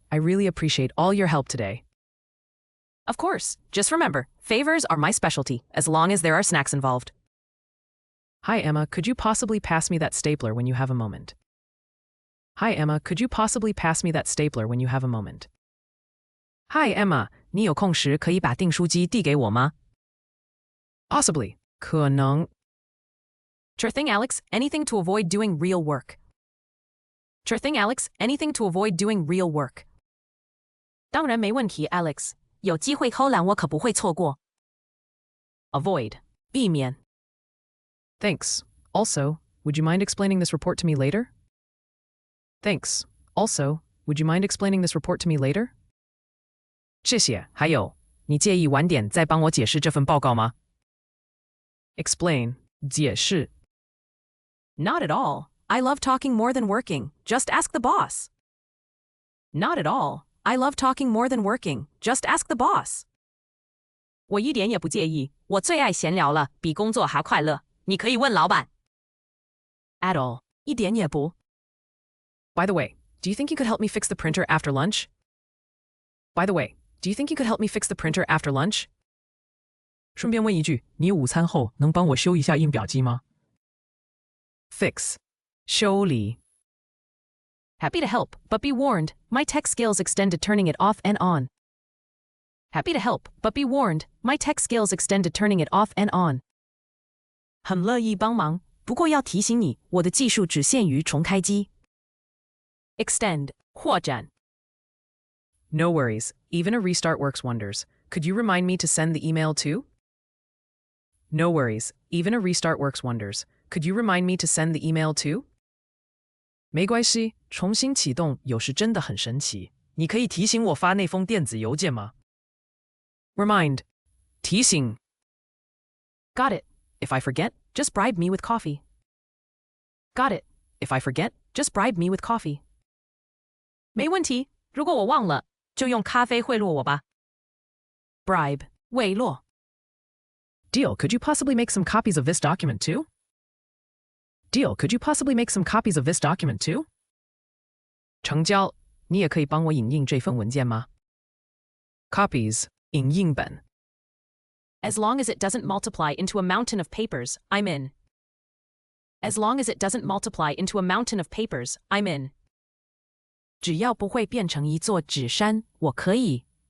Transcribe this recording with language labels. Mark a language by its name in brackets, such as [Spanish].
[English] I really appreciate all your help today. Of course. Just remember, favors are my specialty, as long as there are snacks involved. Hi, Emma. Could you possibly pass me that stapler when you have a moment? Hi, Emma. Could you possibly pass me that stapler when you have a moment? Hi, Emma. [Chinese] 你有空时可以把订书机递给我吗? [English] Possibly. [Chinese] 可能. [English] Sure thing, Alex. Anything to avoid doing real work. Sure thing, Alex. Anything to avoid doing real work. [Chinese] 当然没问题, Alex. 有机会偷懒我可不会错过. [English] Avoid. [Chinese] 避免. [English] Thanks. Also, would you mind explaining this report to me later? Thanks. Also, would you mind explaining this report to me later? [Chinese] 谢谢。还有，你介意晚点再帮我解释这份报告吗? [English] Explain. [Chinese] 解释. [English] Not at all. I love talking more than working. Just ask the boss. Not at all. I love talking more than working. Just ask the boss. [Chinese] 我一点也不介意，我最爱闲聊了，比工作还快乐。你可以问老板。 [English] At all. [Chinese] 一点也不。 [English] By the way, do you think you could help me fix the printer after lunch? By the way, do you think you could help me fix the printer after lunch? [Chinese] 顺便问一句，你午餐后能帮我修一下印表机吗？ [English] Fix. [Chinese] 修理. [English] Happy to help, but be warned, my tech skills extend to turning it off and on. Happy to help, but be warned, my tech skills extend to turning it off and on. [Chinese] 很乐意帮忙，不过要提醒你，我的技术只限于重开机。 [English] Extend. [Chinese] 扩展. [English] No worries. Even a restart works wonders. Could you remind me to send the email too? No worries. Even a restart works wonders. Could you remind me to send the email too? [Chinese] 没关系，重新启动有时真的很神奇。你可以提醒我发那封电子邮件吗？ [English] Remind. [Chinese] 提醒. [English] Got it. If I forget, just bribe me with coffee. Got it. If I forget, just bribe me with coffee. [Chinese] 没问题，如果我忘了，就用咖啡贿赂我吧。 [English] Bribe. [Chinese] 贿赂. [English] Deal. Could you possibly make some copies of this document too? Deal. Could you possibly make some copies of this document too? [Chinese] 成交。你也可以帮我影印这份文件吗？ [English] Copies. [Chinese] 影印本. [English] As long as it doesn't multiply into a mountain of papers, I'm in. As long as it doesn't multiply into a mountain of papers, I'm in. [Chinese] 只要不会变成一座纸山，我可以。